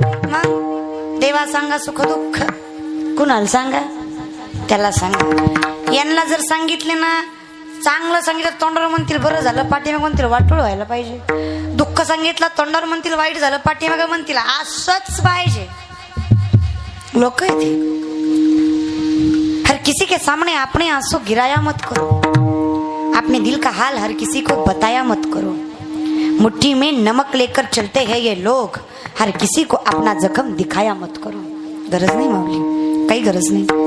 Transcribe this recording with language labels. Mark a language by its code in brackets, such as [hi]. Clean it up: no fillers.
[mr] मग देवा सांगा सुख दुःख कुणाला सांगा? त्याला सांगा. यांना जर सांगितले ना, चांगलं सांगितलं तोंडावर म्हणतील बरं झालं, पाठीमाग म्हणतील वाटोळ व्हायला पाहिजे. दुःख सांगितलं तोंडावर म्हणतील वाईट झालं, पाठीमाग म्हणतील असंच पाहिजे. लोक आहेत. [hi] हर किसी के सामने अपने आंसू गिराया मत करो, अपने दिल का हाल हर किसी को बताया मत करो. मुट्ठी में नमक लेकर चलते हैं ये लोग, हर किसी को अपना जखम दिखाया मत करो. [mr] गरज नाही माऊली, काही गरज नाही.